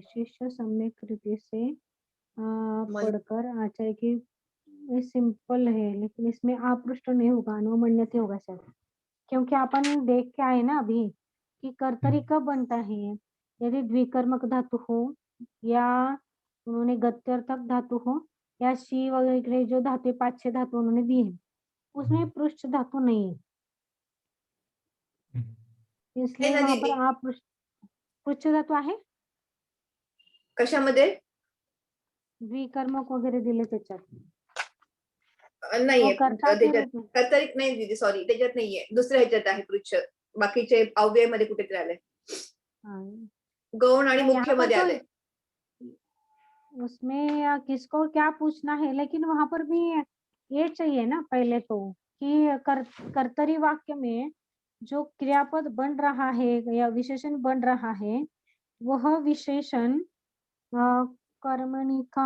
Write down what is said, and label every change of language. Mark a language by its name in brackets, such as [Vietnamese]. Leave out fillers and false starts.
[Hindi] शिष्य सम्यक रीति से पढ़कर आचार्य की, ये सिंपल है लेकिन इसमें अपृष्ठ नहीं होगा, अनुमन्यते होगा शायद, क्योंकि अपन देख के आए ना अभी कि कर्तरी कब बनता है, यदि द्विकर्मक धातु हो या उन्होंने गत्यर्थक धातु हो या शी वगैरह जो धातु 5-6 धातु उन्होंने दी है, उसमें पृष्ठ धातु नहीं है, इसलिए वहां पर आप पृष्ठ धातु आहे [Marathi] कशामध्ये? द्विकर्मक वगैरे दिले त्याच्यात नाहीये कर्तरी नाही दीदी, सॉरी, त्याच्यात नाहीये, दुसऱ्या ह्याच्यात आहे पृच्छ, बाकीचे अव्ययमध्ये कुठेतरी आले, गौण आणि मुख्य मध्ये आले। [Hindi] उसमें किसको क्या पूछना है, लेकिन वहां पर भी ये चाहिए ना पहले तो कि कर्तरी वाक्य में जो क्रियापद बन रहा है या विशेषण बन रहा है, वह विशेषण कर्मणि का।